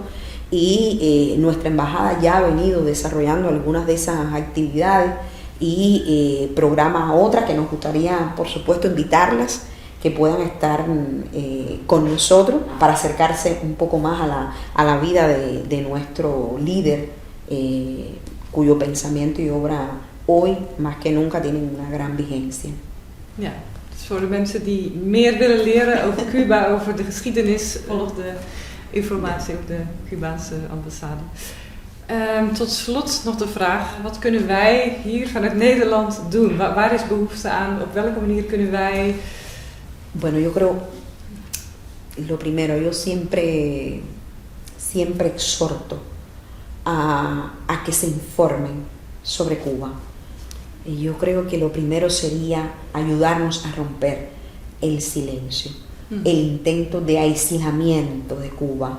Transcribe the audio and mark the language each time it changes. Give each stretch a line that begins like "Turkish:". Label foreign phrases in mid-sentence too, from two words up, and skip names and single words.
Spanish: y nuestra embajada ya ha venido desarrollando algunas de esas actividades y programa otras que nos gustaría, por supuesto, invitarlas, que puedan estar con nosotros para acercarse un poco más a la vida de nuestro líder, cuyo pensamiento y obra hoy más que nunca tienen una gran vigencia.
Dutch: Ja, dus voor de mensen die meer willen leren over Cuba, over de geschiedenis, volg de informatie op de Cubaanse ambassade. Tot slot nog de vraag, wat kunnen wij hier vanuit Nederland doen? Waar is behoefte aan? Op welke manier kunnen wij...
Spanish: Bueno, yo creo, lo primero, yo siempre exhorto a que se informen sobre Cuba. Y yo creo que lo primero sería ayudarnos a romper el silencio, el intento de aislamiento de Cuba.